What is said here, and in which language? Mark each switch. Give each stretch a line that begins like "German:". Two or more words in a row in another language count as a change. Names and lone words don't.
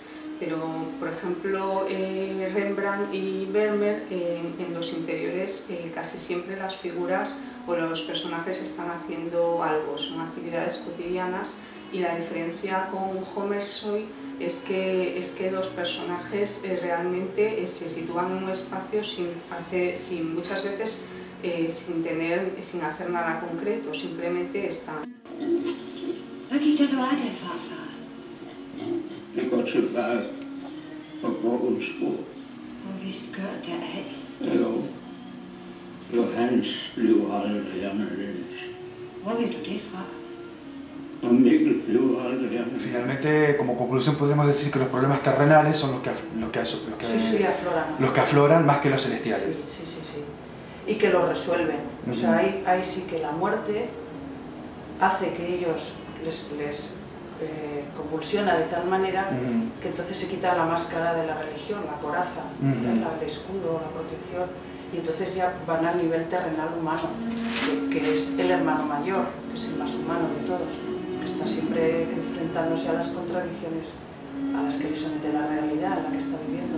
Spanish: Pero, por ejemplo, Rembrandt y Vermeer, en los interiores casi siempre las figuras o los personajes están haciendo algo, son actividades cotidianas, y la diferencia con Hammershøi es que los personajes realmente se sitúan en un espacio muchas veces sin hacer nada concreto, simplemente están.
Danish: Det går tilbage på Borgensbo. Og visst gør det af. Jo. Johannes blev aldrig anderledes. Hvor ved du det fra? Og Mikkel blev aldrig anderledes.
Spanish: Finalmente, como conclusión, podríamos decir que los problemas terrenales son los que afloran más que los celestiales. Sí. Y que lo resuelven. O sea, ahí sí que la muerte hace que ellos les convulsiona de tal manera que entonces se quita la máscara de la religión, la coraza, el escudo, la protección, y entonces ya van al nivel terrenal humano, que es el hermano mayor, que es el más humano de todos, que está siempre enfrentándose a las contradicciones a las que le somete la realidad en la que está viviendo.